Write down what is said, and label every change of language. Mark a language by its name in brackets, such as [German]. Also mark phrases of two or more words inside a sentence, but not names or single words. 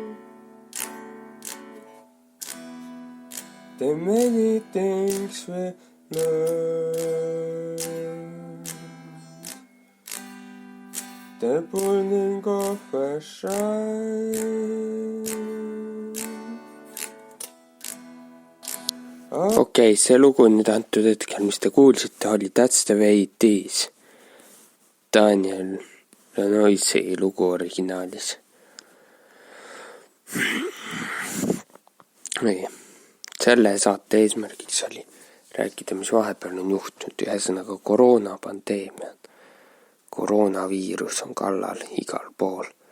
[English] the many things we learn, the burning of a shine. [Estonian] Okei, see lugu nüüd antud hetkel, mis te kuulsite, oli That's the way it is. Daniel Lanoisi lugu originaalis. Nii, selle saate eesmärgiks oli rääkida, mis vahepeal on juhtunud, ühesõnaga koroonapandeemia. Koroonaviirus on kallal igal pool.